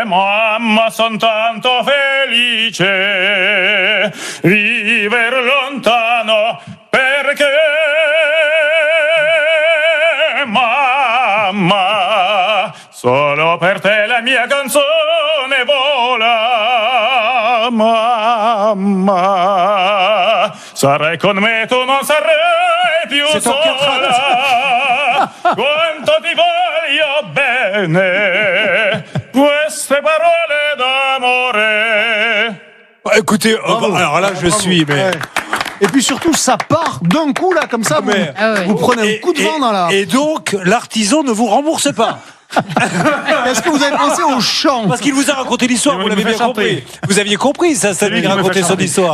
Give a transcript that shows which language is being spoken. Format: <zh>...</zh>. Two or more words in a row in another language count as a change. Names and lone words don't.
<it>Mamma, son tanto felice viver lontano perché mamma, solo per te la mia canzone vola. Mamma, sarai con me, tu non sarai più sola. Quanto ti voglio bene, queste parole d'amore.</it> <fr>Écoutez, alors là, je suis, mais... Et puis surtout, ça part d'un coup, là, comme ça. Vous prenez un coup de vent dans la... Et donc, l'artisan ne vous rembourse pas. Est-ce que vous avez pensé au chant? Parce qu'il vous a raconté l'histoire, vous l'avez bien compris. Vous aviez compris ça lui racontait son histoire.</fr>